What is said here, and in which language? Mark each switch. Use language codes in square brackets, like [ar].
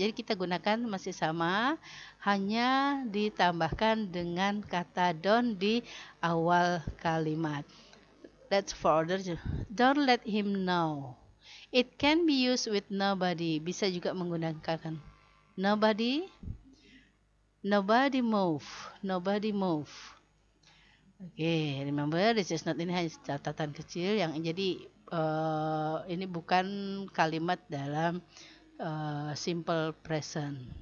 [id] Jadi kita gunakan masih sama, hanya ditambahkan dengan kata don't di awal kalimat. [en] That's for order. Don't let him know. It can be used with nobody. [id] Bisa juga menggunakan nobody. [en] Nobody move. Nobody move. [id] Oke, [en] remember this is not, [id] ini hanya catatan kecil yang jadi ini bukan kalimat dalam simple present.